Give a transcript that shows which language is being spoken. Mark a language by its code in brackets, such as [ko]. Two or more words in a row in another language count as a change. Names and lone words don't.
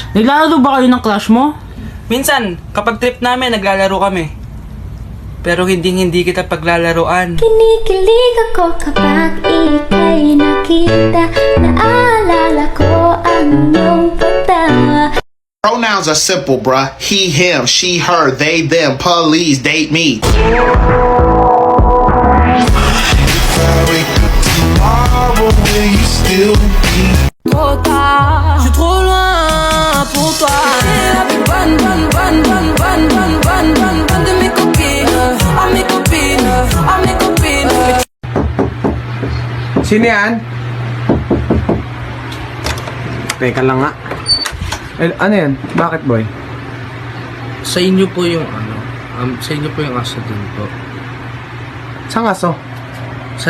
[tl] Naglalaro ba kayo ng crush mo? Minsan, kapag trip namin, naglalaro kami. Pero hindi kita paglalaroan. Kinikilig ako kapag ika'y nakita. Naalala ko ang iyong pagtawa. [en] Pronouns are simple, bruh. He, him, she, her, they, them, police, date me. [fr] Trop tard, je suis trop loin pour toi. T'es la plus bonne de mes copines. À mes copines, à mes copines. [tl] Sino yan? Teka lang nga. Ano yan? Bakit, boy? Sa inyo po yung sa inyo po yung aso din po. Saan aso? Sa